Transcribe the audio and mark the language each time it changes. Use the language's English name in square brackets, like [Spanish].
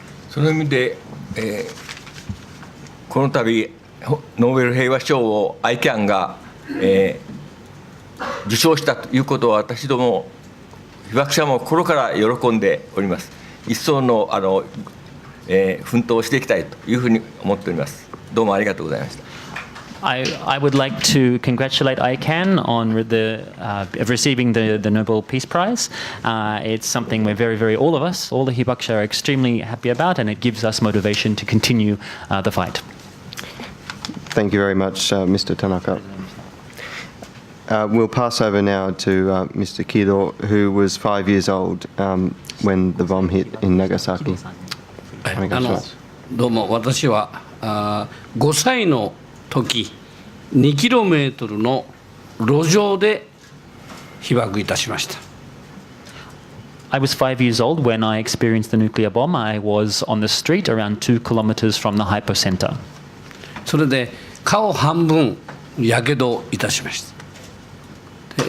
[Japanese] その意味で、この度ノーベル平和賞を ICAN が、受賞したということは、私ども被爆者も心から喜んでおります。一層の奮闘をしていきたいというふうに思っております。どうもありがとうございました。 [English] I would like to congratulate ICAN on receiving the Nobel Peace Prize. It's something we're very, all of us, all the hibakusha are extremely happy about, and it gives us motivation to continue the fight. Thank you very much, Mr. Tanaka. We'll pass over now to Mr. Kido, who was 5 years old when the bomb hit in Nagasaki. [Japanese] どうも、私は5歳の時、2キロメートルの路上で被爆いたしました。 [English] I was 5 years old when I experienced the nuclear bomb. I was on the street around 2 kilometers from the hypocenter. [Japanese] それで顔半分やけどいたしました。